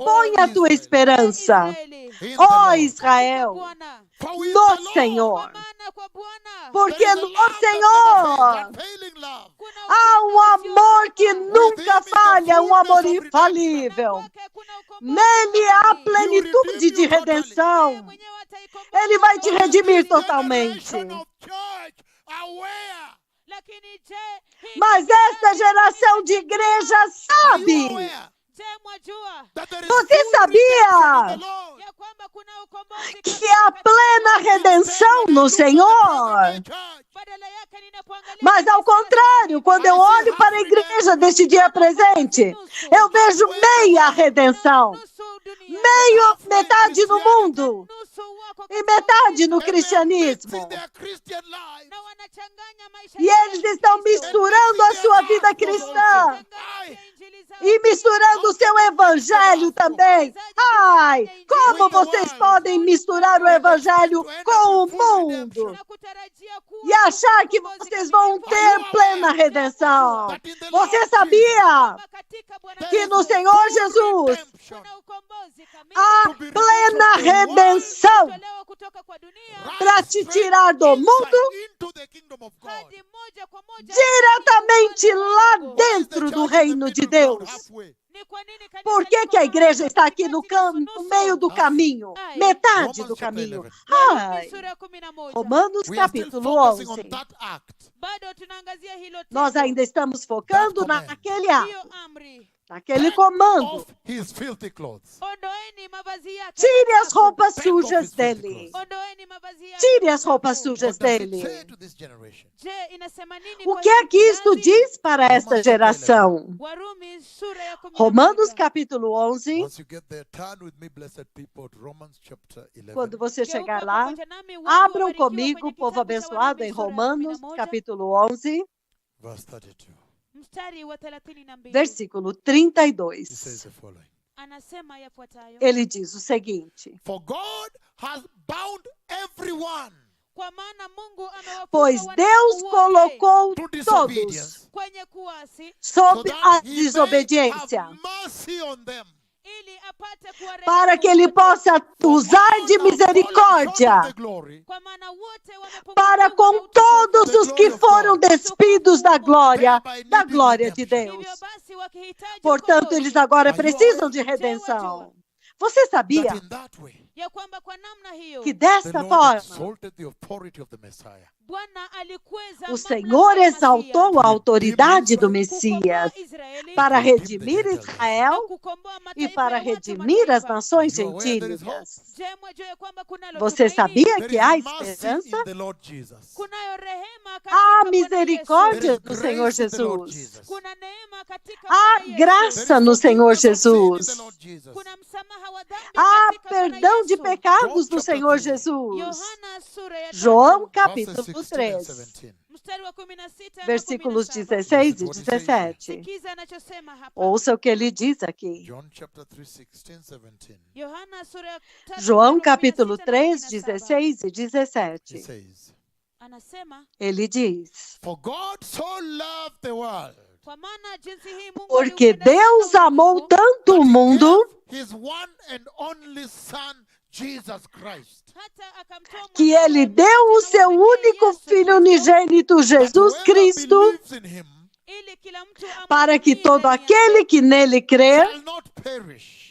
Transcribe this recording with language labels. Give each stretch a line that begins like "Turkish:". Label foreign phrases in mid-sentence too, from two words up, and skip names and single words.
Portuguese: põe a tua esperança,
Swahili: Israeli,
Portuguese: ó Israel,
Swahili: Bwana,
Portuguese: no Senhor.
Swahili: kwa maana kwa Bwana
Portuguese: Porque no Senhor
Swahili: kuna
Portuguese: há um amor que nunca falha, um amor infalível.
Swahili: kwake kuna ukombozi
Portuguese: Nele há
Swahili: kamili.
Portuguese: plenitude de redenção.
Swahili: Yeye mwenyewe ataikomboa
Portuguese: Ele vai te
Swahili: roho.
Portuguese: redimir totalmente.
Swahili: Lakini je, hii
Portuguese: Mas esta geração de igreja sabe.
Swahili: je, mwajua
Portuguese: Você sabia
Swahili: ya kwamba kuna ukombozi
Portuguese: que há plena redenção no Senhor?
Swahili: badala yake ninapoangalia
Portuguese: Mas ao contrário, quando eu olho para a igreja deste dia presente, eu vejo meia redenção.
Swahili: nusu dunia,
Portuguese: Metade no mundo
Swahili: nusu wako
Portuguese: e
Swahili: katika
Portuguese: metade no cristianismo.
Swahili: na wanachanganya maisha
Portuguese: E eles estão misturando a sua vida cristã e misturando o seu evangelho também. Ai, como vocês podem misturar o evangelho com o mundo e achar que vocês vão ter plena redenção? Você sabia que no Senhor Jesus há plena redenção
Swahili: kutoka kwa dunia
Portuguese: para te tirar do mundo
English: into the kingdom of God.
Swahili: hadi moja kwa moja
Portuguese: diretamente lá
English: Why is the
Portuguese: dentro
English: church
Portuguese: do
English: in the
Portuguese: reino de
English: middle ground,
Portuguese: Deus.
English: halfway?
Swahili: Ni kwa nini kanisa
Portuguese: Por que,
Swahili: liko
Portuguese: que a
Swahili: mahali
Portuguese: igreja está
Swahili: katikati
Portuguese: aqui no
Swahili: nusu-nusu?
Portuguese: meio do caminho? Ai. Metade
English: Romans
Portuguese: do
English: chapter
Portuguese: caminho.
English: 11.
Swahili: Warumi Ai, sura ya 11.
Portuguese: Romanos
English: We are still
Portuguese: capítulo
English: focusing
Portuguese: 11.
English: on that act.
Swahili: Bado tunaangazia hilo
Portuguese: Nós tendo, ainda estamos focando
English: That command.
Portuguese: naquele
Swahili: hiyo
Portuguese: ato,
Swahili: amri.
Portuguese: naquele comando.
English: Off his filthy clothes.
Swahili: Ondoeni mavazi yake
Portuguese: Tire as
Swahili: machafu.
Portuguese: roupas
English: Take off
Portuguese: sujas
English: his filthy
Portuguese: dele.
English: clothes.
Swahili: Ondoeni mavazi yake
Portuguese: Tire as
Swahili: machafu.
Portuguese: roupas sujas
English: What does it
Portuguese: dele.
English: say to this generation?
Swahili: Je, inasema nini
Portuguese: O
Swahili: kwa
Portuguese: que é
Swahili: hiki
Portuguese: que isto
Swahili: kizazi?
Portuguese: diz para esta
English: Romans chapter
Portuguese: geração?
Swahili: Warumi sura ya 11.
Portuguese: Romanos capítulo 11.
English: Once you get there, turn with me, blessed people, to Romans chapter 11.
Portuguese: Quando você
Swahili: Geuka
Portuguese: chegar lá,
Swahili: pamoja nami, watu
Portuguese: abram
Swahili: wabarikiwa
Portuguese: comigo,
Swahili: kwenye
Portuguese: povo
Swahili: kitabu cha
Portuguese: abençoado,
Swahili: Warumi
Portuguese: em
Swahili: sura ya
Portuguese: Romanos
Swahili: 11,
Portuguese: capítulo 11,
English: Verse 32.
Swahili: mstari wa 32.
Portuguese: versículo
English: He says
Portuguese: 32.
English: the following.
Swahili: Anasema yafuatayo:
Portuguese: Ele diz o seguinte:
English: For God has bound everyone
Swahili: kwa maana Mungu amewafunga
Portuguese: pois
Swahili: wanadamu
Portuguese: Deus
Swahili: wote
Portuguese: colocou
English: to
Portuguese: todos
English: disobedience,
Swahili: kwenye kuasi
English: so
Portuguese: sob a
English: that he may
Portuguese: desobediência,
English: have mercy on them.
Swahili: ili apate kuwarehemu
Portuguese: para que ele
Swahili: wote.
Portuguese: possa usar de
English: All have fallen short of
Portuguese: misericórdia
English: the glory
Swahili: Kwa maana wote wamepungukiwa
Portuguese: para
Swahili: na
Portuguese: com
Swahili: utukufu.
Portuguese: todos os que foram despidos da glória de Deus.
Swahili: Hivyo basi wakihitaji
Portuguese: Portanto,
Swahili: ukombozi,
Portuguese: eles agora precisam de redenção. Você sabia
English: that in that way
Swahili: ya kwamba kwa namna hiyo
Portuguese: que
English: the
Portuguese: desta
English: Lord
Portuguese: forma
English: exalted the authority of the Messiah.
Swahili: Bwana alikweza
Portuguese: o
Swahili: mamlaka
Portuguese: Senhor
Swahili: ya
Portuguese: exaltou
Swahili: Masia,
Portuguese: a autoridade do
Swahili: kukomboa
Portuguese: Messias
Swahili: Israeli,
Portuguese: para
English: redeem the
Portuguese: redimir
English: Gentiles.
Swahili: na
Portuguese: Israel
Swahili: kukomboa
Portuguese: e
Swahili: mataifa
Portuguese: para
Swahili: ya watu
Portuguese: redimir as
Swahili: mataifa.
Portuguese: nações
English: Are you aware there is
Portuguese: gentílicas.
Swahili: Je, mwajua ya kwamba kunalo
Portuguese: Você
Swahili: tumaini?
Portuguese: sabia
English: There
Portuguese: que
English: is
Portuguese: há
English: mercy
Portuguese: esperança?
English: in the Lord Jesus.
Swahili: Kunayo rehema katika
Portuguese: Há
Swahili: Bwana
Portuguese: misericórdia
Swahili: Yesu.
English: There is
Portuguese: no Senhor
English: grace in the Lord Jesus.
Portuguese: Jesus.
Swahili: Kuna neema katika
Portuguese: Há
Swahili: Bwana Yesu.
Portuguese: graça
English: There is
Portuguese: no Senhor
English: forgiveness of sin in the
Portuguese: Jesus.
English: Lord Jesus.
Swahili: Kuna msamaha wa dhambi
Portuguese: Há
Swahili: katika Bwana
Portuguese: perdão de
Swahili: Yesu.
Portuguese: pecados
English: John
Portuguese: no
English: chapter
Portuguese: Senhor
English: 3.
Portuguese: Jesus.
Swahili: Yohana sura ya
Portuguese: João
Swahili: 3,
Portuguese: capítulo
English: Verses 16 and
Portuguese: 3,
English: 17.
Swahili: mstari wa 16 na
Portuguese: versículos
Swahili: 17.
Portuguese: 16 e
English: What he says here.
Portuguese: 17.
Swahili: Sikiza anachosema hapa.
Portuguese: Ouça o que ele diz aqui.
English: John chapter 3, 16, 17.
Swahili: Yohana sura ya 3,
Portuguese: João
Swahili: mstari wa
Portuguese: capítulo
Swahili: 16 na
Portuguese: 3,
Swahili: 17.
Portuguese: 16 e
English: He
Portuguese: 17.
English: says,
Swahili: Anasema,
Portuguese: Ele diz:
English: For God so loved the world
Swahili: kwa maana jinsi hii Mungu
Portuguese: porque
Swahili: aliupenda sana
Portuguese: Deus amou
Swahili: ulimwengu,
Portuguese: tanto o
English: that he
Portuguese: mundo
English: gave his one and only Son, Jesus Christ,
Swahili: hata akamtoa
Portuguese: que
Swahili: mwanawe
Portuguese: ele
Swahili: mpendwa
Portuguese: deu o
Swahili: na
Portuguese: seu
Swahili: pekee
Portuguese: único
Swahili: Yesu
Portuguese: Filho
Swahili: Kristo,
Portuguese: unigênito,
English: that
Portuguese: Jesus
English: whoever
Portuguese: Cristo,
English: believes in him
Swahili: ili kila mtu
Portuguese: para que
Swahili: amwaminie
Portuguese: todo
Swahili: ndani
Portuguese: aquele
Swahili: yake
Portuguese: que nele crer
English: shall not perish,